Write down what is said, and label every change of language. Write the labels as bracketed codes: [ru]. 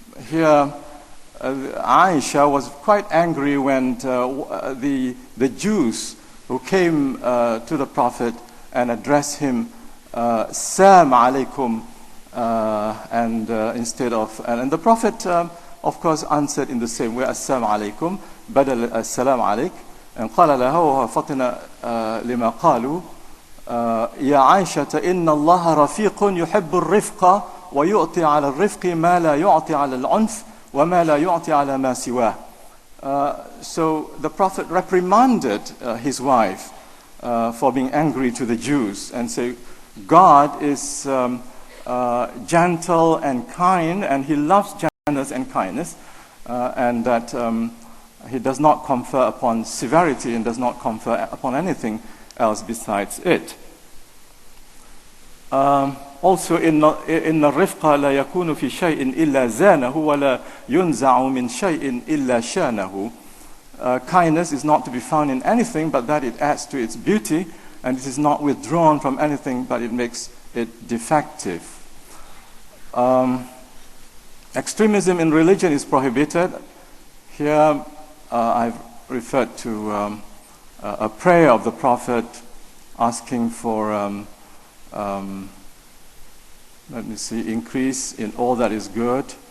[en] Here, Aisha was quite angry when the Jews who came to the Prophet and addressed him, "Salam alaikum," and instead of, and the Prophet, of course, answered in the same way, "Assalamu alaikum," badal as-salam alaik. [ar] And قال لها وهو فطن لما قالوا يا عائشة إن الله رفيق يحب الرفق ويعطي على الرفق ما لا يعطي على العنف وما لا يعطي على ما سواه. [en] So the Prophet reprimanded his wife for being angry to the Jews and said, God is gentle and kind, and he loves gentleness and kindness, and that he does not confer upon severity and does not confer upon anything else besides it. [ar] Also, إن الرفق لا يكون في شيء إلا زانه ولا ينزع من شيء إلا شانه. [en] Kindness is not to be found in anything but that it adds to its beauty, and it is not withdrawn from anything but it makes it defective. Extremism in religion is prohibited. Here I've referred to a prayer of the Prophet asking for, let me see, increase in all that is good.